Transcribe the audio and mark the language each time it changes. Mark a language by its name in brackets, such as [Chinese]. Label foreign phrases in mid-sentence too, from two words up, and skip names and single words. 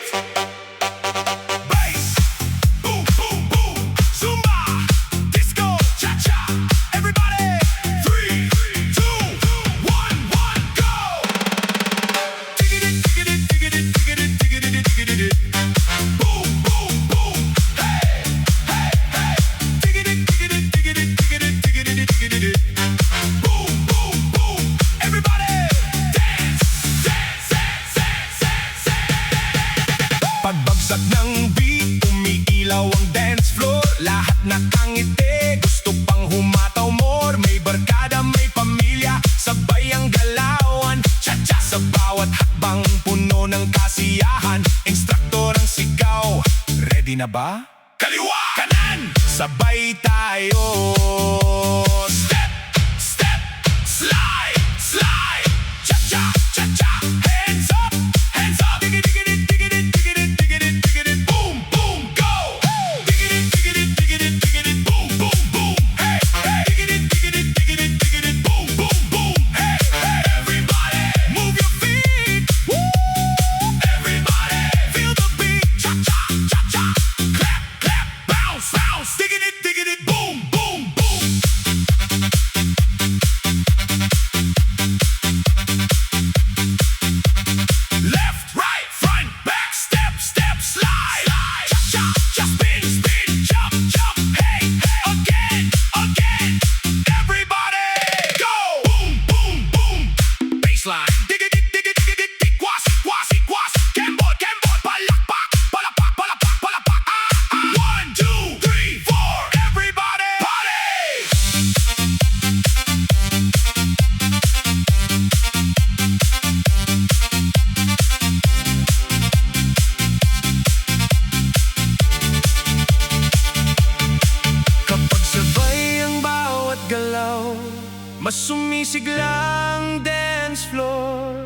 [English] Bass, boom, boom, boom. Zumba, disco, cha-cha. Everybody, 3, 2, 1, go. Digidit, digidit, digidit, digidit, digidit, digidit. Boom, boom, boom. Hey, hey, hey. Digidit, digidit, digidit, digidit, digidit, digidit. Boom, boom, boom. Everybody, dance, dance, dance, dance, dance, dance. [Filipino] Pagbagsak ng beat, umiilaw ang [English] dance floor. [Filipino] Lahat nakangiti, gusto pang humataw more. May barkada, may pamilya, sabay ang galawan. Cha-cha sa bawat hakbang, puno ng kasiyahan. Instruktor ang sigaw, ready na ba? Kaliwa, kanan, sabay tayo. [English] Step, step, slide, slide. Cha-cha, cha-cha, hands up, hands up. Digidit, digidit, digidit, digidit, digidit, boom, boom, go. Digidit, digidit, digidit, digidit, boom, boom, boom. Hey, hey. Digidit, digidit, digidit, digidit, boom, boom, boom. Hey, hey. Everybody, move your feet. Woo! Everybody, feel the beat. Cha-cha, cha-cha. Clap, clap, bounce, bounce. Digidit, digidit, boom, boom, boom. Left, right, front, back, step, step, slide. Cha-cha, cha, spin, spin, jump, jump. Hey, hey, again, again. Everybody, go. Boom, boom, boom. Baseline. Digidit, digidit, digidit, [Filipino] tikwas, tikwas, tikwas. Kembot, kembot, palakpak, palakpak, palakpak, palakpak. [English] Ah, ah. 1, 2, 3, 4. Everybody, party. [Filipino] Kapag sabay ang bawat galaw, mas sumisigla ang [English] dance floor.